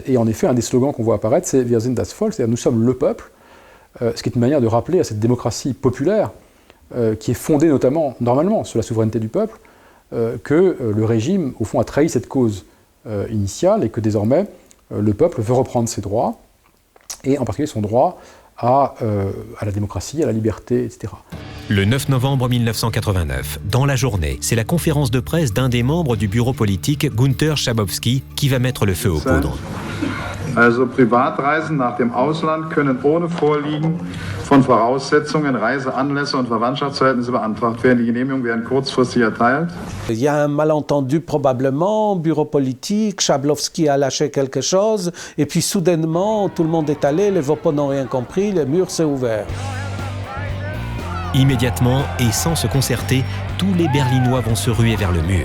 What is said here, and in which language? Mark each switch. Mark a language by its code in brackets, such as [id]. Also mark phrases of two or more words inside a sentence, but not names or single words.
[fr] Et en effet, un des slogans qu'on voit apparaître, c'est « [de] Wir sind das Volk », [fr] c'est-à-dire « nous sommes le peuple », ce qui est une manière de rappeler à cette démocratie populaire qui est fondée normalement, sur la souveraineté du peuple, que le régime, au fond, a trahi cette cause initiale et que désormais, le peuple veut reprendre ses droits, et en particulier son droit à la démocratie, à la liberté, etc. Le 9 novembre 1989, dans la journée, c'est la conférence de presse d'un des membres du bureau politique, Günther Schabowski, qui va mettre le feu aux poudres. [de] Also Privatreisen nach dem Ausland können ohne Vorliegen von Voraussetzungen, Reiseanlässe und Verwandtschaftsverhältnisse beantragt werden. Die Genehmigungen werden kurzfristig erteilt. [fr] Il y a un malentendu probablement, bureau politique, Schabowski a lâché quelque chose, et puis soudainement, tout le monde est allé, les Vopos n'ont rien compris, le mur s'est ouvert. Immédiatement, et sans se concerter, tous les Berlinois vont se ruer vers le mur.